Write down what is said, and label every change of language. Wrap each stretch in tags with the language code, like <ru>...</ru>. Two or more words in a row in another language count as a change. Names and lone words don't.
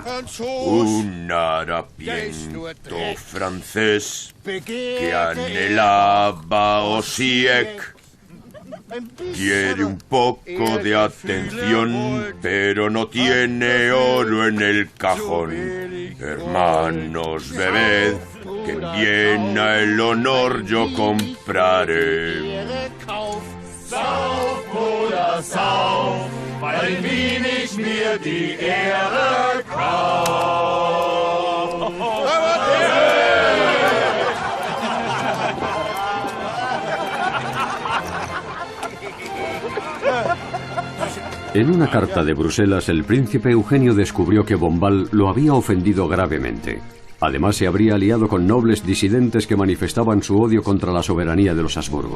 <es>Un harapiento francés que anhelaba Osiek. Quiere un poco de atención, pero no tiene oro en el cajón. Hermanos, bebed, que en Viena el honor yo compraré.</es> <de>Sauf oder sauf, weil in Wien ich mir die Ehre kauf.</de> <es>En una carta de Bruselas, el príncipe Eugenio descubrió que Bombal lo había ofendido gravemente. Además, se habría aliado con nobles disidentes que manifestaban su odio contra la soberanía de los Habsburgo.</es>